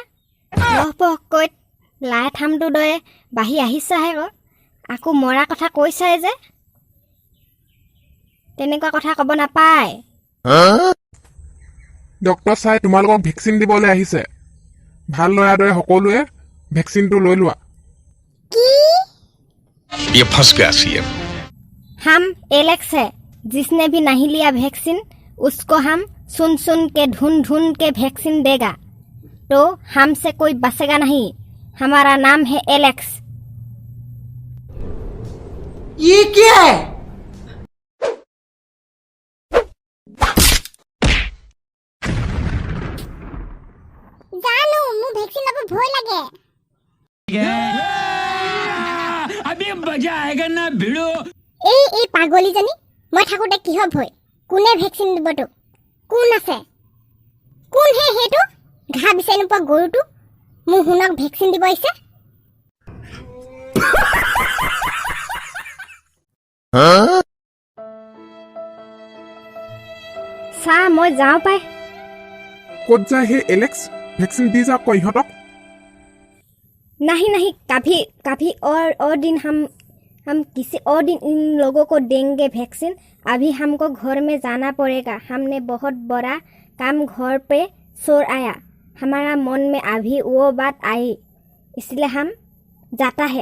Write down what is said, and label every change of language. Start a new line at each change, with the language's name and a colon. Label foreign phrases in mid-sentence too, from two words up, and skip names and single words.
Assamese: লহপহকৈ লাই থামটো দৰে বাঢ়ি আহিছাহে আকৌ মৰা কথা কৈছাই যে। তেনেকুৱা কথা ক'ব নাপায়। ডক্টৰ চাই তোমালোকক ভেকচিন দিবলৈ আহিছে। ভাল লৰাৰ দৰে সকলোৱে ভেকচিনটো লৈ লোৱা।
Hindi: ये फंस गया सीएम। हम एलेक्स है, जिसने भी नहीं लिया वैक्सीन उसको हम सुन सुन के ढूंढ ढूंढ के वैक्सीन देगा, तो हमसे कोई बचेगा नहीं। हमारा नाम है एलेक्स। ये क्या है?
Assamese: জানো মোৰ ভেকচিন ল'ব ভয় লাগে।
Hindi: अभी मजा आएगा ना भिड़ो।
Assamese: এই পাগলীজনী মই থাকোঁতে কিহৰ ভয়? কোনে ভেকচিন দিব তোক? কোন আছে? কোন হে সেইটো ঘা বিচাৰি নোপোৱা গৰুটো মোৰ শুনক ভেকচিন দিব আহিছে?
Hindi: सा मैं जाऊं पाए।
Assamese: ক'ত যায় হে এলেক্স? ভেকচিন দি যাওক কৈ ইহঁতক।
Hindi: नहीं नहीं, कभी और दिन हम किसी और दिन इन लोगों को देंगे वैक्सीन। अभी हमको घर में जाना पड़ेगा। हमने बहुत बड़ा काम घर पे छोड़ आया। हमारा मन में अभी वो बात आई, इसलिए हम जाता है।